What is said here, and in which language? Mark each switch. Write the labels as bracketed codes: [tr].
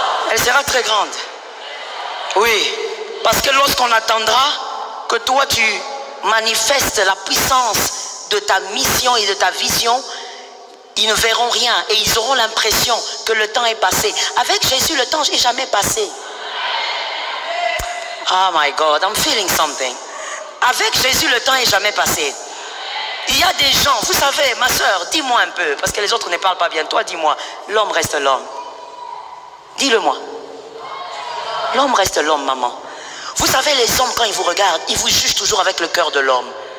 [fr] Elle sera très grande. Oui, parce que lorsqu'on attendra que toi tu manifestes la puissance de ta mission et de ta vision, ils ne verront rien et ils auront l'impression que le temps est passé. Avec Jésus, le temps n'est jamais passé. [en] Oh my God, I'm feeling something. [fr] Avec Jésus, le temps n'est jamais passé. Il y a des gens, vous savez, ma soeur, dis-moi un peu, parce que les autres ne parlent pas bien. Toi, dis-moi, l'homme reste l'homme. Dis-le-moi. L'homme reste l'homme, maman. Vous savez, les hommes, quand ils vous regardent, ils vous jugent toujours avec le cœur de l'homme.